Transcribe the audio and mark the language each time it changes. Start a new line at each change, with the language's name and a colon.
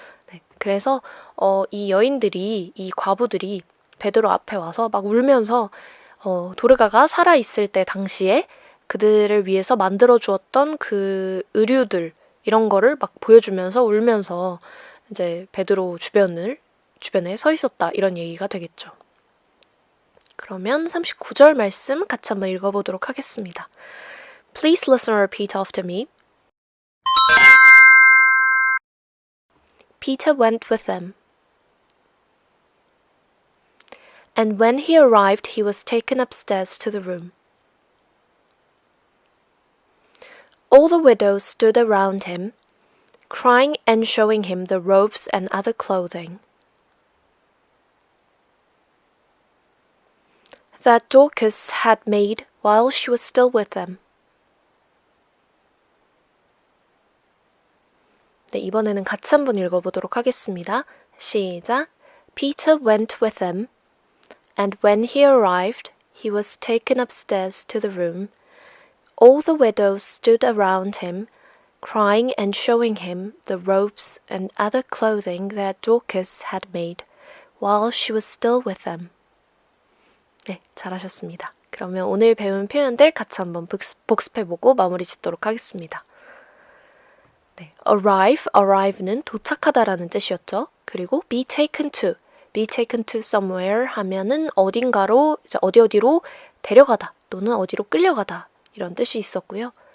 Korean: 네, 그래서 이 여인들이, 이 과부들이 베드로 앞에 와서 막 울면서 도르가가 살아있을 때 당시에 그들을 위해서 만들어 주었던 그 의류들 이런 거를 막 보여주면서 울면서 이제 베드로 주변에 서 있었다 이런 얘기가 되겠죠. 그러면 39절 말씀 같이 한번 읽어보도록 하겠습니다.
English: Please listen or repeat after me. Peter went with them. And when he arrived, he was taken upstairs to the room. All the widows stood around him, crying and showing him the robes and other clothing that Dorcas had made while she was still with them.
Korean: 네, 이번에는 같이 한번 읽어보도록 하겠습니다. 시작.
English: Peter went with them, and when he arrived, he was taken upstairs to the room. All the widows stood around him, crying and showing him the robes and other clothing that Dorcas had made while she was still with them.
Korean: 네, 잘하셨습니다. 그러면 오늘 배운 표현들 같이 한번 복습해보고 마무리 짓도록 하겠습니다. 네, arrive는 도착하다라는 뜻이었죠. 그리고
English: be taken to somewhere
Korean: 하면은 어딘가로, 이제 어디로 데려가다 또는 어디로 끌려가다 이런 뜻이 있었고요.